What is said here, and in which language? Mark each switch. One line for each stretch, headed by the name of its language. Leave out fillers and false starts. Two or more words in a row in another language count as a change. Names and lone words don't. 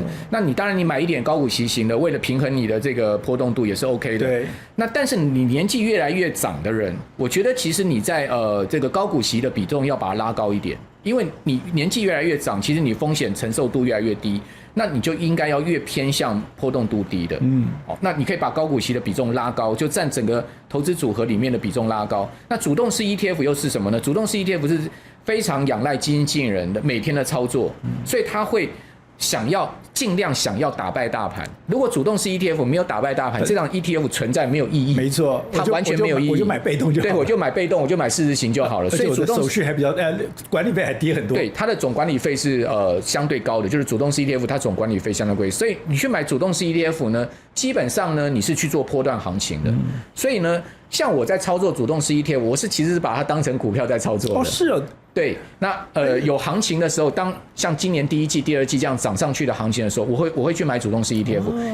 Chinese: 那你當然你買一點高股息型的，為了平衡你的這個波動度也是 OK 的。對。那但是你年紀越來越長的人，我覺得其實你在這個高股息的比重要把它拉高一點，因為你年紀越來越長，其實你風險承受度越來越低，那你就應該要越偏向波動度低的。那你可以把高股息的比重拉高，就占整個投資組合裡面的比重拉高。那主動式 ETF 又是什麼呢？主動式 ETF 是非常仰賴基金經理人的每天的操作，所以他会盡量想要打敗大盤。如果主動式 ETF 沒有打敗大盤，這張 ETF 存在沒有意義。沒錯，它完全沒有意義。我就買被動就好了。對，我就買被動，我就買市值型就好了。所以主動手續還比較管理費還低很多。對，它的總管理費是相對高的，就是主動式 ETF 它總管理費相對貴。所以你去買主動式 ETF 呢，基本上呢你是去做波段行情的。所以呢，像我在操作主動式 ETF， 我其實是把它當成股票在操作的。哦，是哦。对，那有行情的時候，當像今年第一季、第二季這樣漲上去的行情的時候，我會去買主動式 ETF。